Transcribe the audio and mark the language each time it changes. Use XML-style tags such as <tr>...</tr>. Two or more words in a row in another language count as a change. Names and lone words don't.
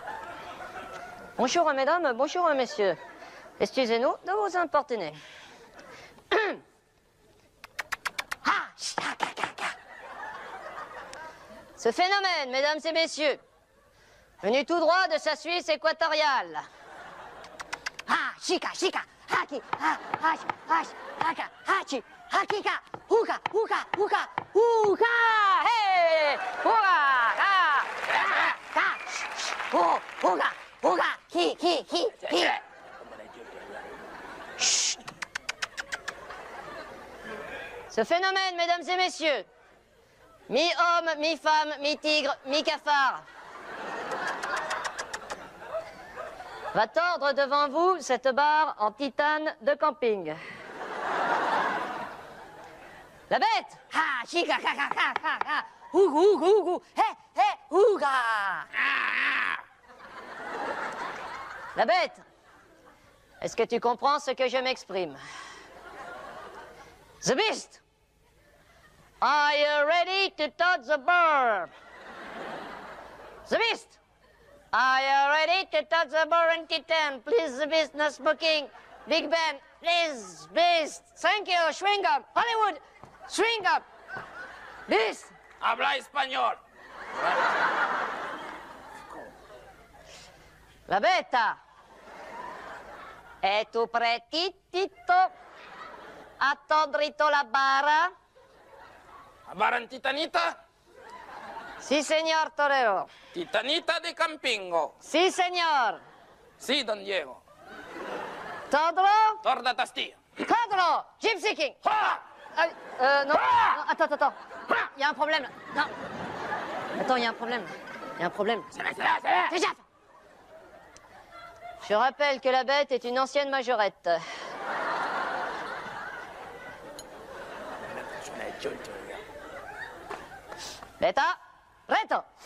<fr>Bonjour, mesdames, bonjour, messieurs. Excusez-nous de vous importuner. Ce phénomène, mesdames et messieurs, venu tout droit de sa Suisse équatoriale. Chica, chica, haki, haka, hachi, hakika, huka, huka, huka, huka, hey, huka, huka, huka, qui, Chut. Ce phénomène, mesdames et messieurs, mi-homme, mi-femme, mi-tigre, mi-cafard, va tordre devant vous cette barre en titane de camping. La bête! Chica, hugu, huga! La bête! Est-ce que tu comprends ce que je m'exprime?</fr> <en>The beast! Are you ready to touch the bird? The beast! Are you ready to touch the bird in Titan? Please, the beast, no smoking. Big Ben, please, beast. Thank you, swing up. Hollywood, swing up. Beast!</en> <es>Habla espagnol. La beta. E tu pretitito a todrito la bara? Hablan titanita. Sí, señor torero. Titanita de Campingo. Sí, señor. Sí, don Diego. Todro? Torda Tastillo. Todro! Gypsy King. Ah!</es> <fr>Non. Non, attends. Il y a un problème, là. Non. Attends, il y a un problème. Il y a un problème. C'est là. Fais gaffe. Je rappelle que la bête est une ancienne majorette.</fr> <es>Beta, reto.</es>